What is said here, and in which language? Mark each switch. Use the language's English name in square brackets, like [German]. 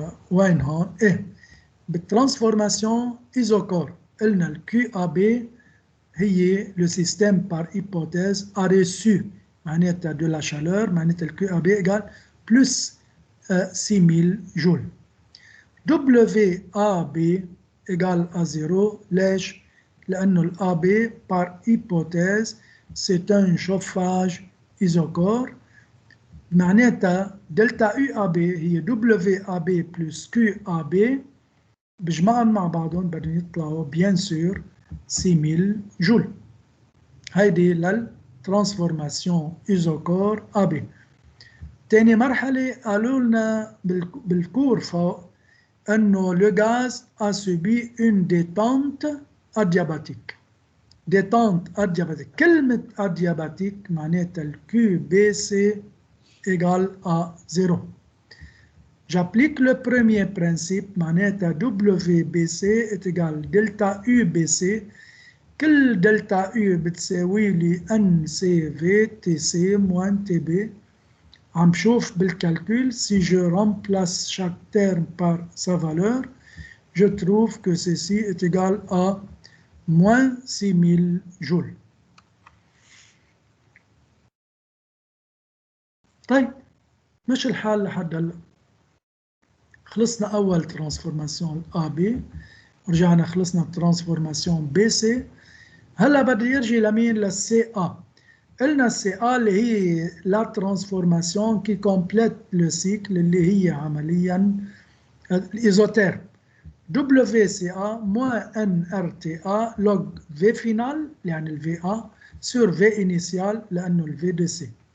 [Arabic] وين هون؟ إيه بالترانسفورماسيون إيزوكور قلنا ال QAB هي [French] le système par hypothèse a reçu [Arabic] معناتها [French] de la chaleur [Arabic] معناتها ال QAB égale plus 6000 جول. [French] WAB égale à 0 [Arabic] ليش؟ لأنه ال [French] AB par hypothèse c'est un chauffage isocore. [Arabic] معناتها دلتا UAB هي WAB plus QAB بجمعهم مع بعضهم بدهم يطلعوا بيان سور 6000 جول. هيدي للترانسفورماسيون ايزوكور AB. تاني مرحلة قالوا لنا بالكور فوق انه [French] le gaz a subi une détente adiabatique. détente adiabatique. [Arabic] كلمة adiabatique معناتها ال QBC égale à 0. [French] J'applique le premier principe [Arabic] معناتها [French] WBC est égal delta UBC. [Arabic] كل delta U بتساوي لي NCV TC moins TB. عم بشوف بالcalcul [French] si je remplace chaque terme par sa valeur, je trouve que ceci est égal à moins 6000 joules. [Arabic] طيب مش الحال لحد هلا. خلصنا أول ترانسفورماسيون AB، رجعنا خلصنا ترانسفورماسيون BC. هلا بدي يرجي لمين؟ للCA. قلنا الCA اللي هي لا ترانسفورماسيون كي كومبليت لو سيكل اللي هي عمليا الإيزوتيرم. [French] WCA moins NRTA log V final يعني ال VA sur V initial [Arabic] لأنه ال [French] V de C.